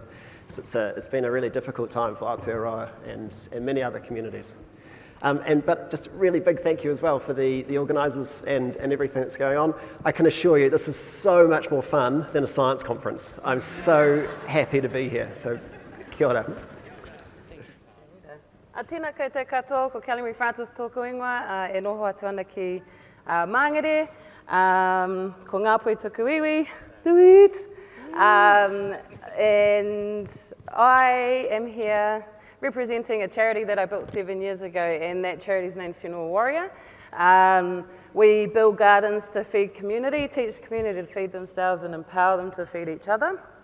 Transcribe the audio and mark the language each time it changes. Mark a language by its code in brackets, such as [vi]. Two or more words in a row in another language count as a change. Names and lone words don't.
[en] So it's been a really difficult time for Aotearoa and many other communities. But just a really big thank you as well for the organisers and everything that's going on. I can assure you this is so much more fun than a science conference. I'm so happy to be here, so [mi] kia ora. Tēnā koutou katoa, ko Kelly Francis tōku ingoa, e noho atu ana ki Māngere, ko Ngāpui tuku iwi, [en] and I am here representing a charity that I built 7 years ago, and that charity's named Whenua Warrior. We build gardens to feed community, teach community to feed themselves and empower them to feed each other.